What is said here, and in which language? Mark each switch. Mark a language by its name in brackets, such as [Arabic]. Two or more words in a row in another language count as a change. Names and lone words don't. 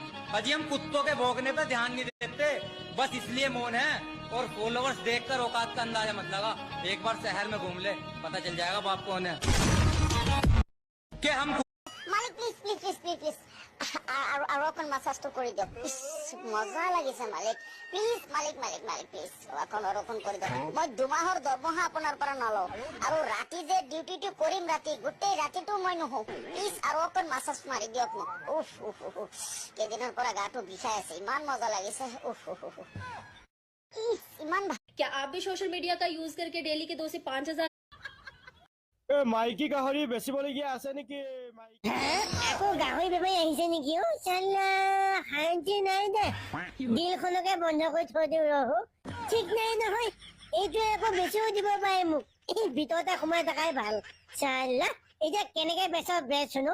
[Hindi] अजी हम कुत्तों के भौंकने पे ध्यान नहीं देते, बस इसलिए मौन है। और फॉलोवर्स देखकर औकात का अंदाजा मत लगा। एक बार शहर में घूम ले, पता चल जाएगा बाप कौन है। कि हम [Assamese] মালিক প্লিজ প্লিজ প্লিজ প্লিজ প্লিজ আৰু অকণ মাছাজটো কৰি দিয়ক। মজা লাগিছে মালিক, প্লিজ মালিক মালিক মালিক প্লিজ আৰু অকণ কৰি দিয়ক। মই 2 মাহৰ দৰমহা আপোনাৰ পৰা নলওঁ, আৰু ৰাতি যে ডিউটিটো কৰিম, ৰাতি গোটেই ৰাতিটো মই নুশুও। প্লিজ আৰু অকণ মাছাজ মাৰি দিয়ক মোক। উফ উফ উফ, কেইদিনৰ পৰা গাটো বিষাই আছে, ইমান মজা লাগিছে। উফ উফ উফ, ইমান ভাল। [Hindi] क्या आप भी सोशल मीडिया का यूज करके डेली के 2 से 5,000 [Assamese] মাইকী গাহৰি বেচিবলগীয়া আছে নেকি? আকৌ গাহৰি বেপাৰী আহিছে নেকি? অ চাল্লা, শান্তি নাই দে। ডিলখনকে বন্ধ কৰি থৈ দিওঁ ৰহো। ঠিক নাই নহয়, এইটোৱে আকৌ বেছিও দিব পাৰে মোক। এই ভিতৰতে সোমাই থকাই ভাল। চাল্লা, এতিয়া কেনেকে বেচ শুনো।